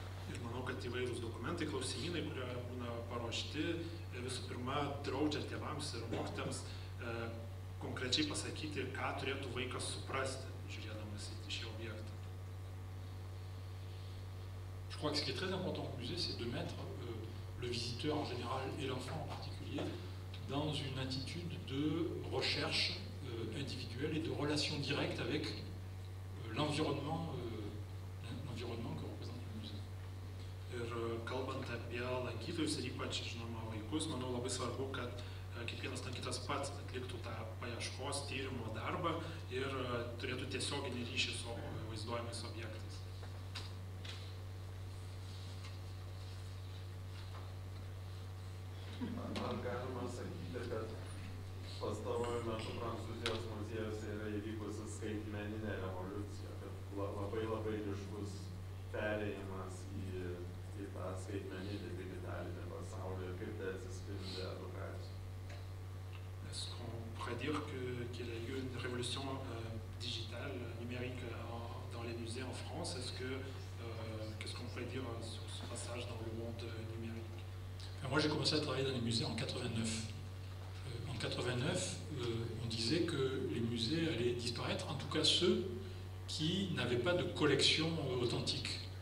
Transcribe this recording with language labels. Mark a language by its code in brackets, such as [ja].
[lt] Ir manau, kad įvairūs dokumentai, klausimynai, kurie būna paruošti, visų pirma, draudžia tėvams ir mokytojams konkrečiai pasakyti, ką turėtų vaikas suprasti, žiūrėdamas į šį objektą. [fr] Je crois que ce qui est très important au musée, c'est de mettre le visiteur en général et l'enfant en particulier dans une attitude de recherche individuelle et de relation directe avec l'environnement que représente le musée. [lt] Ir kalbant apie lankytojus ir ypač, žinoma, vaikus, manau labai svarbu, kad kiekvienas lankytojas pats atliktų tą paieškos tyrimo darbą ir turėtų tiesioginį ryšį su vaizduojamais objektais. Ar galima sakyti, kad pastaruoju metu Prancūzijos muziejuose yra įvykusi skaitmeninė revoliucija, kad labai ryškus perėjimas į tą skaitmeninį digitalinį pasaulį ir kaip tai atsispindi edukacijos? [fr] Est-ce qu'on pourrait dire qu'il y a eu une révolution digitale, numérique dans les musées en France? Qu'est-ce qu'on pourrait dire sur ce passage dans le monde numérique? Moi, j'ai commencé à travailler dans les musées en 89. En 89, on disait que les musées allaient disparaître, en tout cas ceux qui n'avaient pas de collection authentique.